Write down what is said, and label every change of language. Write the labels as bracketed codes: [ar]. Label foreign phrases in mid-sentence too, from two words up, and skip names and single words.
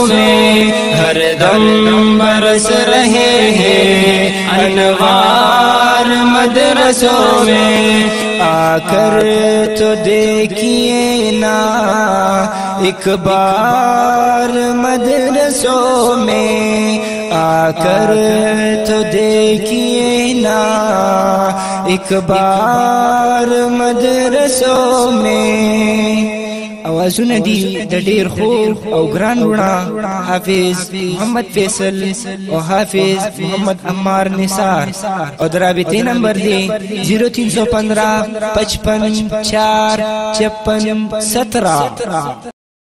[ur] میں، ہر دم برس رہے ہیں انوار مدرسوں میں، آ کر تو دیکھیے نا ایک بار مدرسوں میں، آ کر تو دیکھیے نا ایک بار مدرسوں میں۔ [ps] اوازونه دي د ډیر خوب او ګران وړه حافظ محمد فیصل او حافظ محمد عمار نثار، او د رابطې نمبر دی 0315 55 4 56 17۔